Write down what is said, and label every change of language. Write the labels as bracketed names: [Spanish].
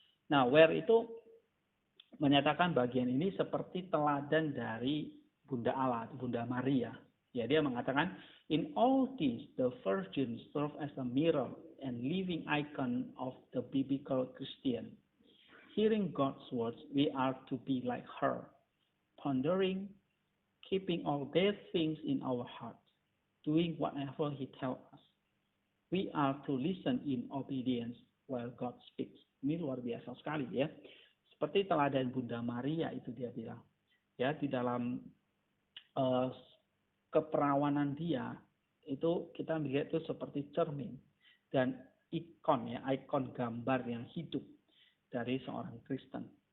[Indonesian] Nah, where itu menyatakan bagian ini seperti teladan dari Bunda Allah, Bunda Maria. Ya, dia mengatakan, [English] in all this, the Virgin serve as a mirror and living icon of the biblical Christian. Hearing God's words, we are to be like her, pondering, keeping all these things in our hearts, doing whatever He tells us. We are to listen in obedience while God speaks. [Indonesian] Ini luar biasa sekali ya. Seperti teladan Bunda Maria itu dia bilang. Ya, di dalam keperawanan dia itu kita melihat itu seperti cermin dan ikon ya, ikon gambar yang hidup dari seorang Kristen.